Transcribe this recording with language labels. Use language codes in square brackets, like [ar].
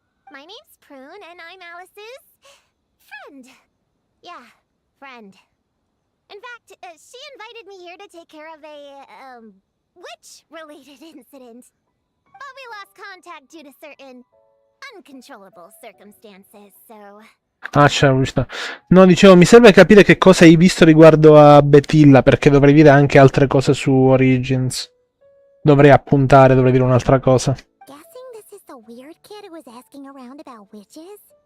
[en] My name's Prune, and I'm Alice's friend. Yeah, friend. In fact, she invited me here to take care of a, witch-related incident. But we lost contact due to certain uncontrollable circumstances, so... [it] Ah, c'è la pubblicità. No, dicevo, mi serve capire che cosa hai visto riguardo a Betilla, perché dovrei dire anche altre cose su Origins. Dovrei appuntare, dovrei dire un'altra cosa. [en] Guessing this is the weird kid who was asking around about witches?